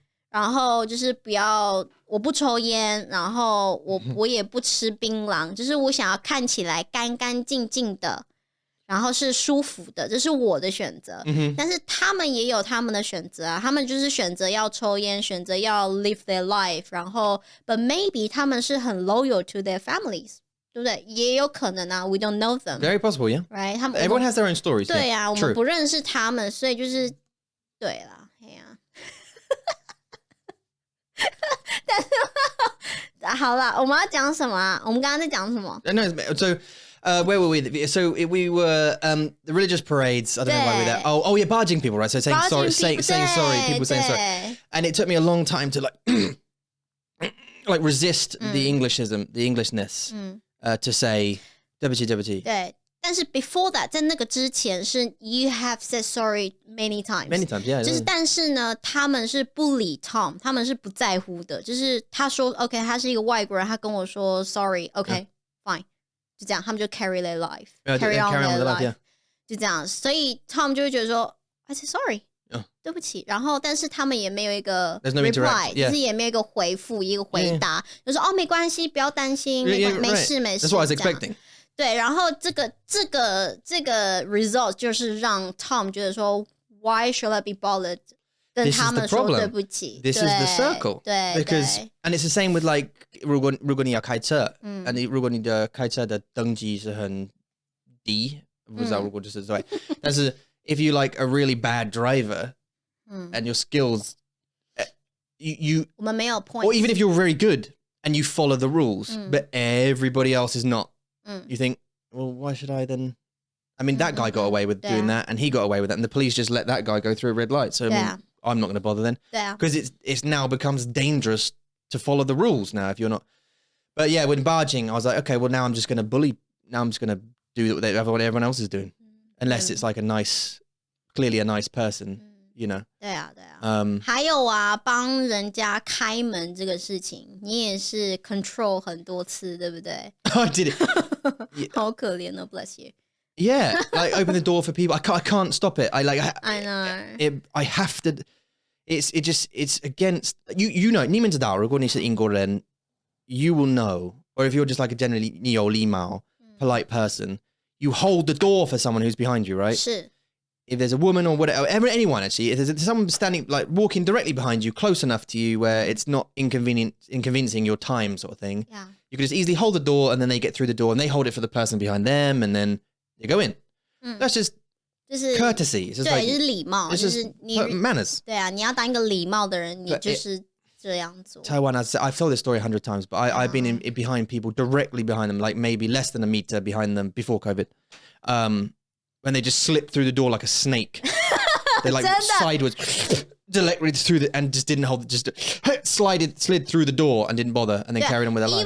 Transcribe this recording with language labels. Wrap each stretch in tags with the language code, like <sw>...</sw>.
<zh>然后就是我不抽烟，然后我也不吃槟榔，就是我想要看起来干干净净的。然后是舒服的，这是我的选择。但是他们也有他们的选择啊，他们就是选择要抽烟，选择要</zh> <en>live their life，</en> <zh>然后</zh> <en>but maybe</en> <zh>他们是很</zh> <en>loyal to their families，</en> <zh>对不对？也有可能啊 ，</zh> <en>we don't know them。 Very possible, yeah. Right？ Everyone has their own stories.</en> <zh>对啊，</zh> <en>yeah.</en> <zh>我们不认识他们，所以就是对啦，哎呀。但是好啦，我们要讲什么啊？我们刚刚在讲什么？</zh> <en>No, so where were we? So we were the religious parades. I don't know why we were there. Oh, yeah, barging people, right? So saying sorry, saying sorry, people saying sorry. And it took me a long time to like resist the Englishism, the Englishness, to say</en> <zh>对不起对不起。</zh> <en>对，但是 before that，</en> <zh>在那个之前是</zh> <en>you have said sorry many times. Many times, yeah.</en> <zh>就是但是呢，他们是不理 Tom， 他们是不在乎的。就是他说 OK， 他是一个外国人，他跟我说 sorry，OK，fine， 就这样，他们就</zh> <en>carry their life，carry on their life，</en> <zh>就这样。所以 Tom 就会觉得说</zh> <en>I say sorry，</en> <zh>对不起。然后但是他们也没有一个 reply， 就是也没有一个回复，一个回答，就说哦没关系，不要担心，没事没事。</zh> <en>That's what I was expecting.</en> <zh>对，然后这个 result 就是让 Tom 觉得说</zh> <en>Why should I be bothered？</en> <zh>跟他们说对不起。</zh> <en>This is the circle.</en> <zh>对</zh> <en>Because and it's the same with like</en> <zh>如果你要开车，如果你的开车的登记是很低，不知道如果就是对，但是</zh> <en>if you like a really bad driver and your skills, you</en> <zh>我们没有 points，</zh> <en>or even if you're very good and you follow the rules, but everybody else is not. You think, well, why should I then? I mean, that guy got away with doing that, and he got away with that, and the police just let that guy go through a red light. So I mean, I'm not going to bother then, because it's now becomes dangerous to follow the rules now if you're not. But yeah, when barging, I was like, okay, well now I'm just going to bully. Now I'm just going to do what everyone else is doing, unless it's like clearly a nice person, you know.</en> <zh>对啊。还有啊，帮人家开门这个事情，你也是 control 很多次，对不对？</zh> <en>I did it.</en> <zh>好可怜哦 ，</zh> <en>bless you。 Yeah, like open the door for people. I can't stop it. I know. I have to. It's against you know.</en> <zh>你们知道，如果你是英国人</zh> <en>you will know. Or if you're just like a generally</en> <zh>你有礼貌</zh> <en>polite person, you hold the door for someone who's behind you, right?</en> <zh>是。</zh> <en>If there's a woman or whatever, anyone actually, if there's someone standing, like walking directly behind you, close enough to you where it's not inconveniencing your time sort of thing, you can just easily hold the door and then they get through the door and they hold it for the person behind them and then you go in. That's just courtesy. It's just</en> <zh>对，就是礼貌，就是你</zh> <en>manners.</en> <zh>对啊，你要当一个礼貌的人，你就是这样做。</zh> <en>Taiwan, I've told this story 100 times, but I've been in behind people, directly behind them, like maybe less than a meter behind them before COVID. When they just slip through the door like a snake. They like sideways, directly through and just didn't hold, just slid through the door and didn't bother and then carried on with their life.</en>